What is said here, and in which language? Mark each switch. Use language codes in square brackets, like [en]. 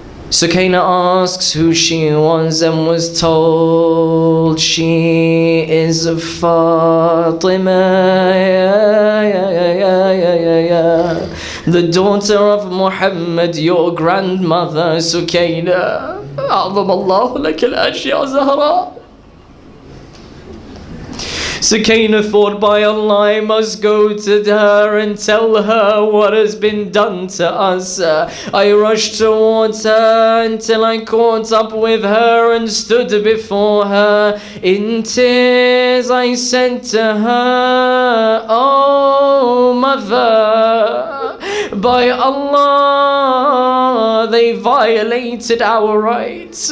[en] Sukaina asks who she was and was told she is Fatima, the daughter of Muhammad, your grandmother, Sukaina. [ar] أعظم الله لك الأجر يا زهراء. [en] Sukaina thought, by Allah, I must go to her and tell her what has been done to us. I rushed towards her until I caught up with her and stood before her. In tears I said to her, Oh mother, by Allah, they violated our rights.